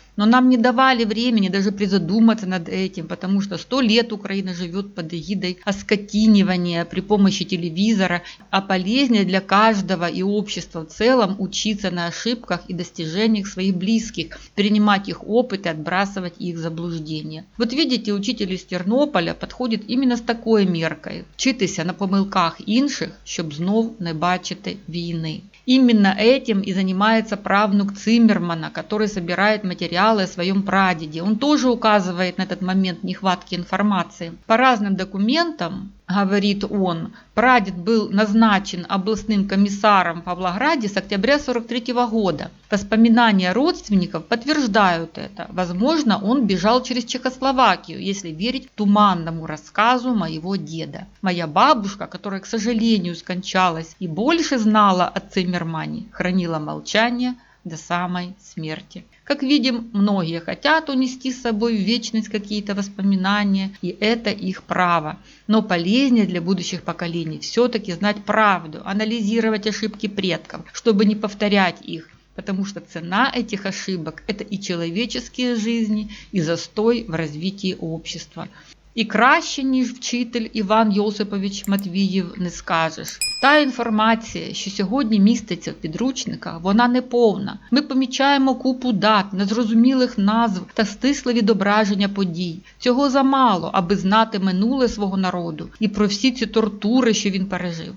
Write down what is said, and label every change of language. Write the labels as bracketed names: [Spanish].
[Russian] Но нам не давали времени даже призадуматься над этим, потому что 100 лет Украина живет под эгидой оскотинивания при помощи телевизора, а полезнее для каждого и общества в целом учиться на ошибках и достижениях своих близких, перенимать их опыт и отбрасывать их заблуждения. Вот видите, учитель из Тернополя подходит именно [Ukrainian] з такою міркою. Вчитися на помилках інших, щоб знов не бачити війни. [Russian] Именно этим и занимается правнук Циммермана, который собирает материалы о своем прадеде. Он тоже указывает на этот момент нехватки информации. По разным документам, говорит он, прадед был назначен областным комиссаром в Павлограде с октября 1943 года. Воспоминания родственников подтверждают это. Возможно, он бежал через Чехословакию, если верить туманному рассказу моего деда. Моя бабушка, которая, к сожалению, скончалась и больше знала о Циммермане, хранила молчание до самой смерти. Как видим, многие хотят унести с собой в вечность какие-то воспоминания, и это их право. Но полезнее для будущих поколений все-таки знать правду, анализировать ошибки предков, чтобы не повторять их. Потому что цена этих ошибок – это и человеческие жизни, и застой в развитии общества. [Ukrainian] І краще, ніж вчитель Іван Йосипович Матвіїв, не скажеш. Та інформація, що сьогодні міститься в підручниках, вона не повна. Ми помічаємо купу дат, незрозумілих назв та стисле відображення подій. Цього замало, аби знати минуле свого народу і про всі ці тортури, що він пережив.